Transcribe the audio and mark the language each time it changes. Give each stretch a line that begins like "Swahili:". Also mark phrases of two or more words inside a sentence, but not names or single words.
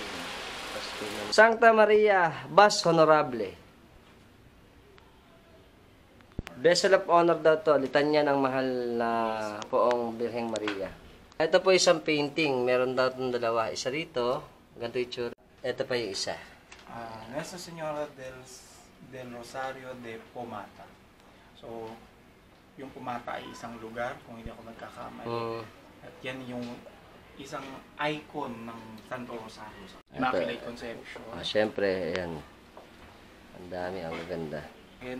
Latin: Sancta Maria, Bas Honorable.
English: Vessel of Honor
Filipino: daw to, litanya ng mahal na poong Birheng Maria. Ito po isang painting, meron daw itong dalawa. Isa rito, ganito itsura. Ito pa yung isa. Nuestra Señora del Rosario de Pomata. So, yung Pomata ay isang lugar, kung hindi ako nagkakamali. At yan yung isang icon ng Santo Rosario.
English: Immaculate Conception.
Filipino: Siyempre, ayan. Ang dami, ang ganda.
English: And